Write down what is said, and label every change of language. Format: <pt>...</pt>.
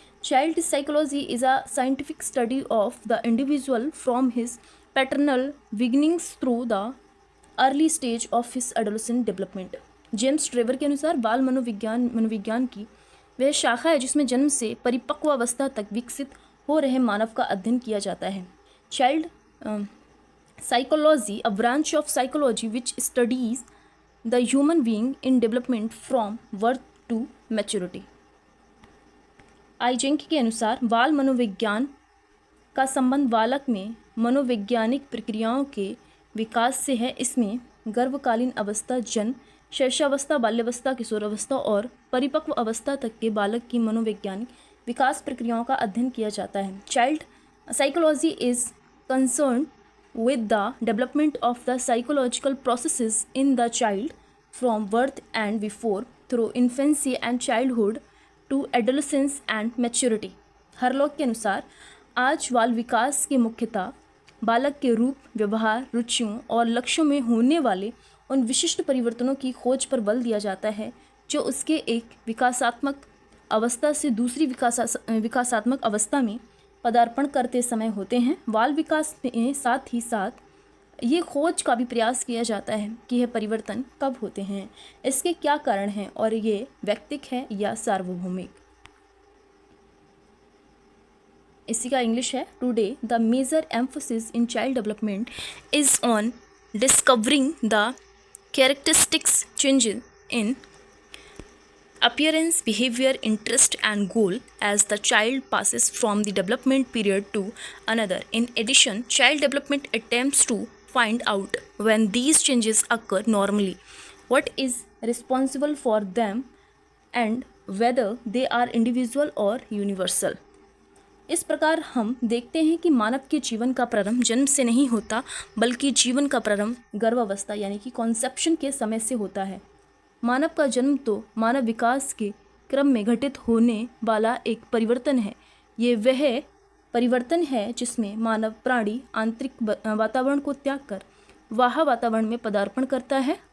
<en>Child psychology is a scientific study of the individual from his paternal beginnings through the early stage of his adolescent development.</en> <hi>James Trevor के अनुसार बाल मनोविज्ञान की वह शाखा है जिसमें जन्म से परिपक्व अवस्था तक विकसित हो रहे मानव का अध्ययन किया जाता है।</hi> <en>Child psychology, a branch of psychology which studies the human being in development from birth to maturity.</en> <hi>Eysenck के अनुसार बाल मनोविज्ञान का संबंध बालक में मनोवैज्ञानिक प्रक्रियाओं के विकास से है। इसमें गर्भकालीन अवस्था, जन्म, शैशवावस्था, बाल्यावस्था, किशोरावस्था और परिपक्व अवस्था तक के बालक की मनोवैज्ञानिक विकास प्रक्रियाओं का अध्ययन किया जाता है।</hi> <en>Child psychology is concerned with the development of the psychological processes in the child from birth and before through infancy and childhood to adolescence and maturity.</en> <hi>Hurlock के अनुसार आज बाल विकास के मुख्यतः बालक के रूप, व्यवहार, रुचियों और लक्ष्यों में होने वाले उन विशिष्ट परिवर्तनों की खोज पर बल दिया जाता है जो उसके एक विकासात्मक अवस्था से दूसरी विकासात्मक अवस्था में पदार्पण करते समय होते हैं। बाल विकास में साथ ही साथ ये खोज का भी प्रयास किया जाता है कि यह परिवर्तन कब होते हैं, इसके क्या कारण हैं और ये वैयक्तिक है या सार्वभौमिक। इसी का इंग्लिश है,</hi> <en>Today the major emphasis in child development is on discovering the characteristics changes in appearance, behavior, interest and goal as the child passes from the development period to another. In addition, child development attempts to find out when these changes occur normally, what is responsible for them and whether they are individual or universal.</en> <hi>इस प्रकार हम देखते हैं कि मानव के जीवन का प्रारंभ जन्म से नहीं होता बल्कि जीवन का प्रारंभ गर्भावस्था यानी कि कॉन्सेप्शन के समय से होता है। मानव का जन्म तो मानव विकास के क्रम में घटित होने वाला एक परिवर्तन है। ये वह परिवर्तन है जिसमें मानव प्राणी आंतरिक वातावरण को त्याग कर बाह्य वातावरण में पदार्पण करता है।</hi>